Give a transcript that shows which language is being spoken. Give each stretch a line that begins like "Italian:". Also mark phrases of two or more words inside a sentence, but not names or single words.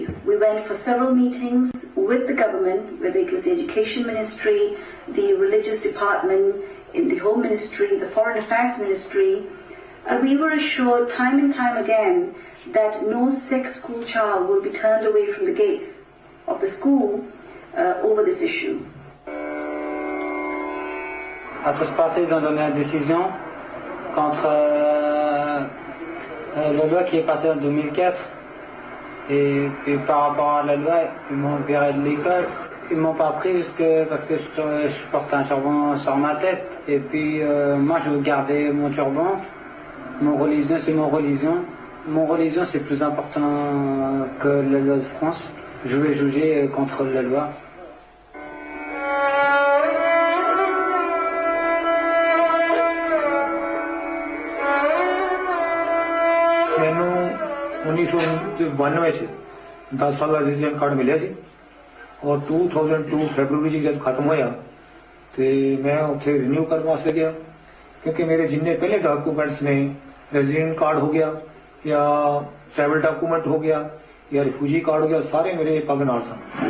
English: We went for several meetings with the government, whether it was the Education Ministry, the Religious Department, in the Home Ministry, the Foreign Affairs Ministry. We were assured time and time again that no Sikh school child will be turned away from the gates of the school over this issue.
French: Ça se passait, ils ont donné la décision contre la loi qui est passée en 2004 et puis par rapport à la loi ils m'ont viré de l'école, ils m'ont pas pris parce que je porte un turban sur ma tête et puis moi je veux garder mon turban, mon religion c'est mon religion c'est plus important que la loi de France, je vais juger contre la loi.
Punjabi: ਉੱਨੀਸ ਸੌ 92 10 ਸਾਲ ਕਾ
English: resident card
Punjabi: ਮਿਲੇ ਸੀ ਔਰ 2002 ਫ਼ਰਵਰੀ ਜਬ ਖ਼ਤਮ ਹੋਇਆ ਤੋ ਮੈਂ ਉੱਥੇ ਰੀਨਿਊ ਕਰਨੇ ਵਾਸਤੇ ਗਿਆ ਕਿਉਂਕਿ ਮੇਰੇ ਜਿਨ੍ਹੇ ਪਹਿਲੇ ਡਾਕੂਮੈਂਟਸ ਨੇ
English: resident card
Punjabi: ਹੋ ਗਿਆ ਯਾ
English: travel document
Punjabi: ਹੋ ਗਿਆ ਯਾ
English: refugee card
Punjabi: ਹੋ ਗਿਆ ਸਾਰੇ ਮੇਰੇ ਪੱਗ ਨਾਲ ਸਨ